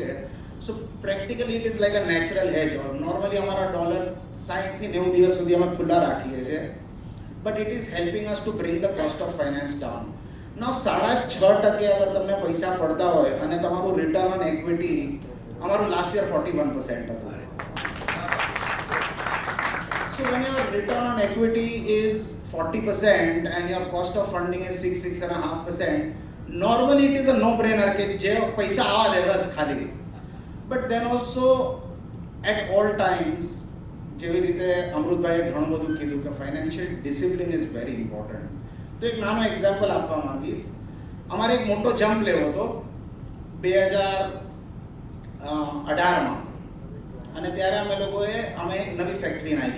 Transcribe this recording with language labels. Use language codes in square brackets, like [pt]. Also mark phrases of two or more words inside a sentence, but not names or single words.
[en] so practically it is like a natural hedge. [gu] નોર્મલી અમારા ડોલર 60 થી 90 દિવસ સુધી અમે ખુલ્લા રાખીએ છીએ, [en] but it is helping us to bring the cost of finance down. [gu] નાઉ 6.5% અગર તમને પૈસા પડતા હોય અને તમારું [en] return on equity [gu] અમારું [en] last year [gu] 41% હતું. [en] So when your return on equity is 40% and your cost of funding is 6.5%, normally it is a no-brainer [gu] કે જે પૈસા આવા દે બસ ખાલી. [en] But then also at all times [gu] જેવી રીતે અમૃતભાઈએ ઘણું બધું કીધું કે [en] financial discipline is very important. [gu] તો એક નાનો એક્ઝામ્પલ આપવા માંગીશ. અમારે એક મોટો જમ્પ લેવો હતો 2018માં અને ત્યારે અમે એક નવી ફેક્ટરી નાખી.